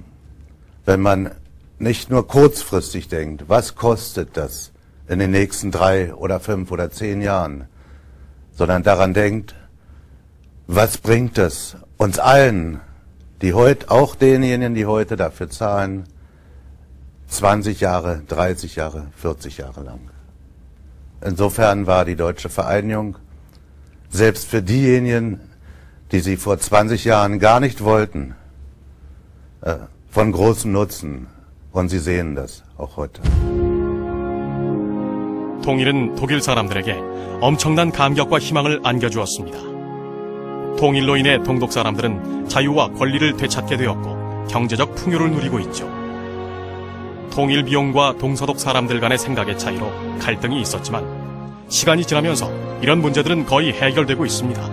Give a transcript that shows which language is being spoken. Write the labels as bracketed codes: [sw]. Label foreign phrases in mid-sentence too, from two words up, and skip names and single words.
[de] Wenn man nicht nur kurzfristig denkt, was kostet das in den nächsten 3 oder 5 oder 10 Jahren, sondern daran denkt, was bringt es uns allen, die heute, auch denjenigen, die heute dafür zahlen, 20 Jahre, 30 Jahre, 40 Jahre lang. Insofern war die deutsche Vereinigung selbst für diejenigen, die sie vor 20 Jahren gar nicht wollten, von großem Nutzen. Und Sie sehen das auch heute. [ko] 통일은 독일 사람들에게 엄청난 감격과 희망을 안겨주었습니다. 통일로 인해 동독 사람들은 자유와 권리를 되찾게 되었고 경제적 풍요를 누리고 있죠. 통일 비용과 동서독 사람들 간의 생각의 차이로 갈등이 있었지만 시간이 지나면서 이런 문제들은 거의 해결되고 있습니다.